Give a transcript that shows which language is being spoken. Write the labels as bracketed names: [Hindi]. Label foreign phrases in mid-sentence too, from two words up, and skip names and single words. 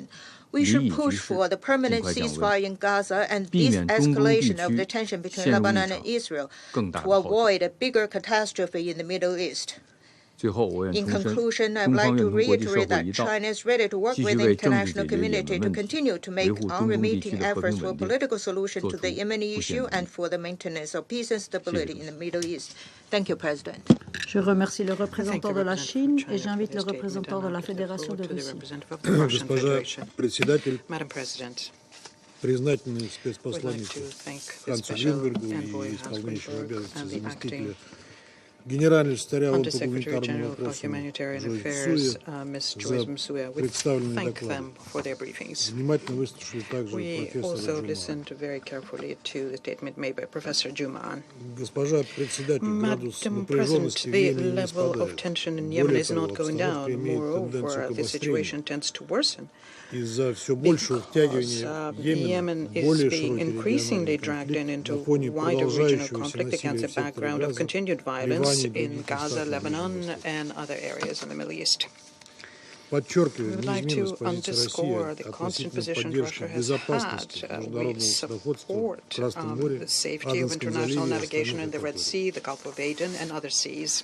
[English] We should push for the permanent ceasefire in Gaza and de-escalation of the tension between Lebanon and Israel to avoid a bigger catastrophe in the Middle East. In conclusion, I would like to reiterate that China is ready to work with the international community to continue to make unremitting efforts for a political solution to the Yemeni issue and for the maintenance of peace and stability in the Middle East. Thank you, President. [French] Je remercie le représentant de la Chine et j'invite le représentant de la Fédération de Russie. [English] Madam President, [Russian] признательный спецпосланнику Хансу Гринбергу и исполняющему обязанности заместителя генерального секретаря ООН по гуманитарным вопросам за представленные доклады. Внимательно выслушали также профессора Джуман. Госпожа председатель, градус напряженности в Йемене не спадает. Более того, обстановка имеет тенденцию к обострению из-за все большего втягивания Йемена в более широкий региональный конфликт на фоне продолжающегося насилия в секторе Газа, [English] in Gaza, Lebanon, and other areas in the Middle East. We would like to underscore the constant position Russia has had. We support the safety of international navigation in the Red Sea, the Gulf of Aden, and other seas.